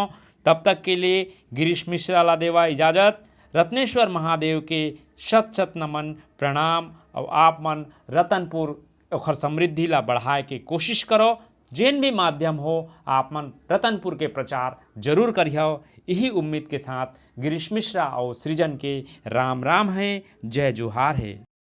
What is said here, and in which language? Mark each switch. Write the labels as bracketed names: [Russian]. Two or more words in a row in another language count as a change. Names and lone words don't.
[Chhattisgarhi] तब तक के लिए गिरीश मिश्रा ला देवा इजाज़त। रत्नेश्वर महादेव के शत शत नमन प्रणाम। और आप मन रतनपुर और समृद्धि ला बढ़ाए के कोशिश करो। जेन भी माध्यम हो आप मन रतनपुर के प्रचार जरूर करियो। यही उम्मीद के साथ गिरीश मिश्रा और सृजन के राम राम है, जय जोहार है।